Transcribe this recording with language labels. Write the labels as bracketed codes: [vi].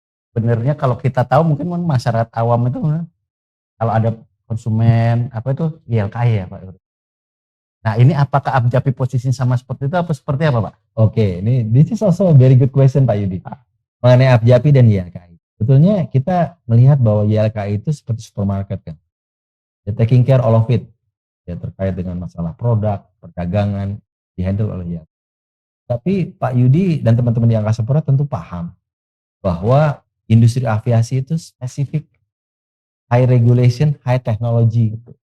[id] Benernya kalau kita tahu mungkin masyarakat awam itu kalau ada konsumen apa itu YLKI ya Pak. Nah, ini apakah Apjapi posisinya sama seperti itu apa seperti apa, Pak? [en] Oke, this is also a very good question, Pak Yudi. [id] Mengenai Apjapi dan YLKI. Sebetulnya kita melihat bahwa YLKI itu seperti supermarket kan. [en] Taking care all of it. [id] Ya, terkait dengan masalah produk, perdagangan, dihandle oleh YLKI. Tapi Pak Yudi dan teman-teman di Angkasa Pura tentu paham bahwa industri aviasi itu spesifik, [en] high regulation, high technology.